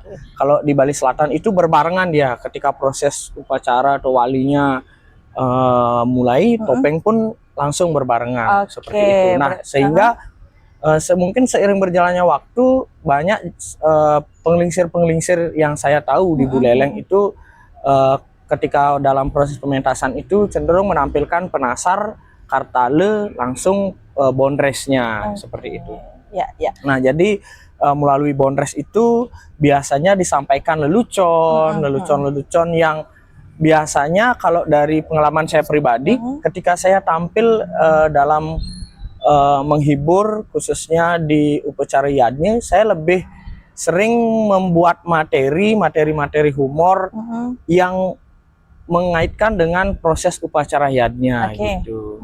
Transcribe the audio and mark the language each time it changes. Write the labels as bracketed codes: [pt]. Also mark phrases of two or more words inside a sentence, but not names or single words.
[id] Kalau di Bali Selatan itu berbarengan dia ketika proses upacara atau walinya mulai, topeng pun langsung berbarengan seperti itu. Nah, sehingga mungkin seiring berjalannya waktu banyak penglingsir-penglingsir yang saya tahu di Buleleng itu ketika dalam proses pementasan itu cenderung menampilkan penasar, kartale, langsung bondresnya seperti itu. Ya. Nah, jadi melalui bondres itu biasanya disampaikan lelucon yang biasanya kalau dari pengalaman saya pribadi, ketika saya tampil dalam menghibur khususnya di upacara yadnya, saya lebih sering membuat materi humor yang mengaitkan dengan proses upacara yadnya gitu.